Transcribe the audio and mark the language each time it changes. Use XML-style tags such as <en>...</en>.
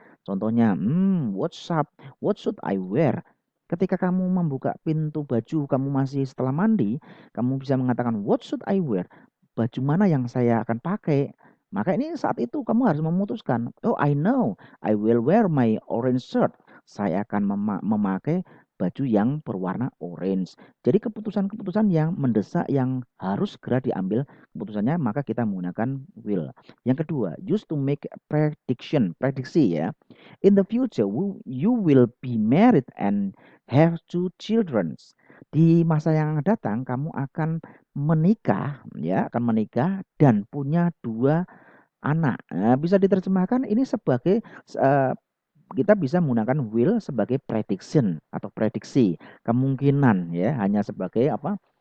<id>Contohnya,</id> <en>what should I wear?</en> <id>Ketika kamu membuka pintu baju, kamu masih setelah mandi, kamu bisa mengatakan,</id> <en>what should I wear?</en> <id>Baju mana yang saya akan pakai? Maka ini saat itu kamu harus memutuskan,</id> <en>oh I know, I will wear my orange shirt.</en> <id>Saya akan memakai baju yang berwarna orange. Jadi keputusan-keputusan yang mendesak yang harus segera diambil keputusannya, maka kita menggunakan will. Yang kedua,</id> <en>use to make</en> <id>prediksi ya.</id> <en>In the future, you will be married and have 2 children.</en> <id>Di masa yang datang, kamu akan menikah, ya, akan menikah dan punya 2 anak. Nah, bisa diterjemahkan ini sebagai kita bisa menggunakan will sebagai prediction atau prediksi, kemungkinan ya, hanya sebagai apa?</id>